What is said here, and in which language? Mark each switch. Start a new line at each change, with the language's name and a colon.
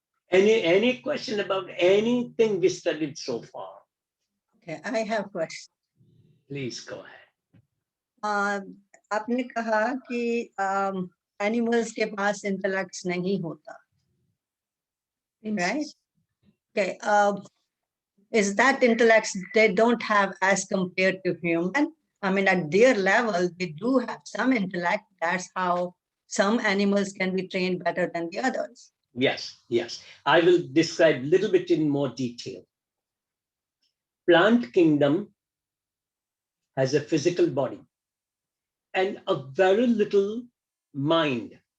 English: Any question about anything we studied so far? Okay, I have question. Please go ahead.
Hindi: आपने कहा कि animals के पास intellect नहीं होता, right?
English: Okay, is that intellect they don't have as compared to human? I mean, at their level, they do have some intellect. That's how some animals can be trained better than the others. Yes, yes. I will describe a little bit in more detail. Plant kingdom has a physical body and a very little mind.